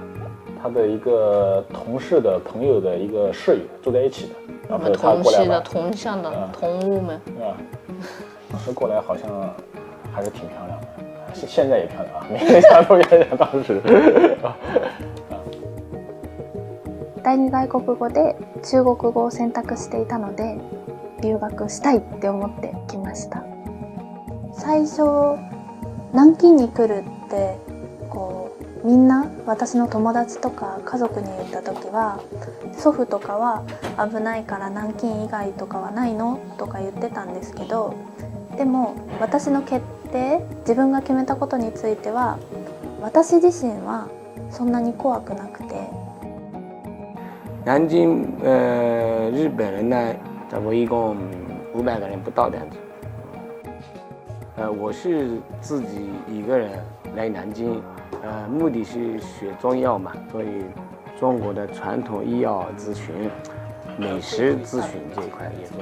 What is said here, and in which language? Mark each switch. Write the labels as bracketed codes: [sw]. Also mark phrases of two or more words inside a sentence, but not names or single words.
[zh] 他的一个同事的朋友的一个室友住在一起的，我然后他们同系的过来玩，同乡的同屋们。啊，当时过来好像还是挺漂亮的，现在也漂亮啊，没想到原来当时。 [ja] 第二外国語で中国語を選択していたので留学したいって思ってきました。最初南京に来るってこうみんな私の友達とか家族に言った時は祖父とかは危ないから南京以外とかはないのとか言ってたんですけど、でも私の決定、自分が決めたことについては私自身はそんなに怖くなくて。 [zh] 南京日本人呢，差不多一共500个人不到的样子。我是自己一个人来南京，目的是学中药嘛，所以中国的传统医药咨询、美食咨询这一块也做。